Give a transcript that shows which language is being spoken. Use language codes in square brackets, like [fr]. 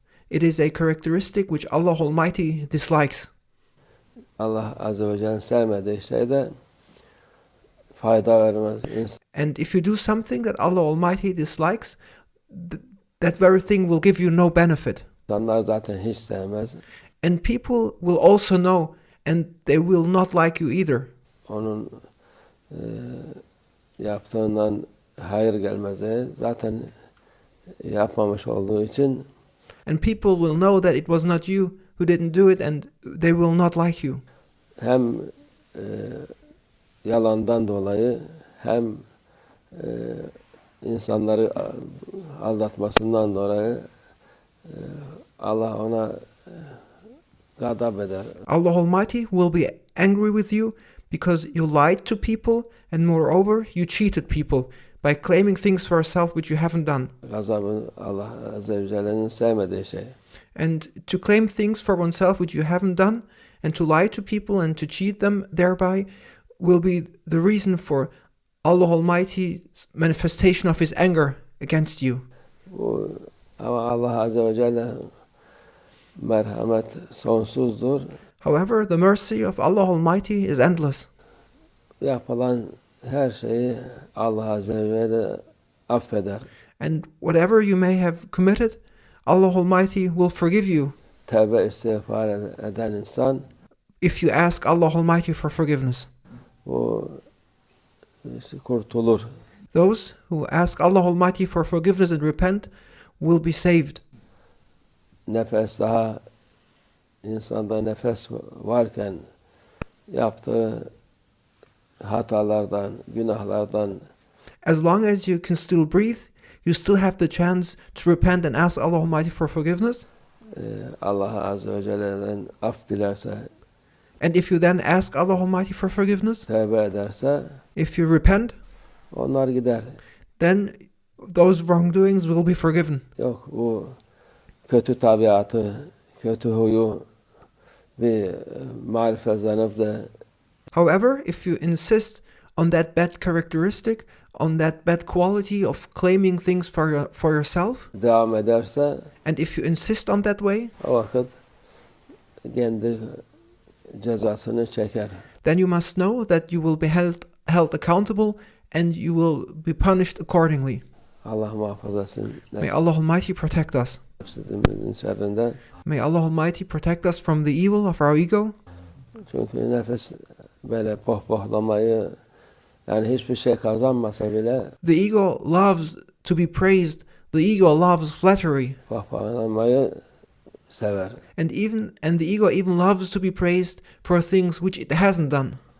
[en] It is a characteristic which Allah Almighty dislikes. [tr] Allah Azze ve Celle'nin sevmediği şey de fayda vermez. [en] And if you do something that Allah Almighty dislikes, that very thing will give you no benefit. [tr] İnsanlar zaten hiç sevmez. [en] And people will also know, and they will not like you either. [tr] Onun yaptığından hayır gelmez. Zaten yapmamış olduğu için. [en] And people will know that it was not you who didn't do it, and they will not like you. [tr] Hem yalandan dolayı hem insanları aldatmasından dolayı Allah ona gadap eder. [en] Allah Almighty will be angry with you because you lied to people, and moreover you cheated people by claiming things for yourself which you haven't done. [tr] Gazabı Allah Azze ve Celle'nin sevmediği şey. [en] And to claim things for oneself which you haven't done, and to lie to people and to cheat them thereby, will be the reason for Allah Almighty's manifestation of His anger against you. [tr] Ama Allah Azze ve Celle merhamet sonsuzdur. [en] However, the mercy of Allah Almighty is endless. [tr] Yapılan her şeyi Allah Azze ve Celle affeder. [en] And whatever you may have committed, Allah Almighty will forgive you. [tr] Tevbe istiğfar eden insan, [en] if you ask Allah Almighty for forgiveness. [tr] bu kurtulur. [en] Those who ask Allah Almighty for forgiveness and repent will be saved. [tr] Nefes daha insanda nefes varken yaptığı hatalardan, günahlardan, [en] as long as you can still breathe, you still have the chance to repent and ask Allah Almighty for forgiveness. [tr] Allah Azze ve Celle'den af dilerse, [en] and if you then ask Allah Almighty for forgiveness, [tr] tövbe ederse, [en] if you repent, [tr] onlar gider. [en] then those wrongdoings will be forgiven. [tr] Yok, bu kötü tabiatı, kötü huyu bir marifet zanıp da, [en] however, if you insist on that bad characteristic, on that bad quality of claiming things for yourself, [tr] devam ederse, [en] and if you insist on that way, [tr] o vakit kendi cezasını çeker. [en] then you must know that you will be held accountable and you will be punished accordingly. [tr] Allah muhafaza etsin. [en] May Allah Almighty protect us. [tr] Nefsimizin şerrinden. [en] May Allah Almighty protect us from the evil of our ego. [tr] Çünkü nefes böyle pohpohlamayı, yani hiçbir şey kazanmasa bile, [en] The ego loves to be praised. The ego loves flattery. [tr] pohpohlamayı sever. [en] And the ego even loves to be praised for things which it hasn't done.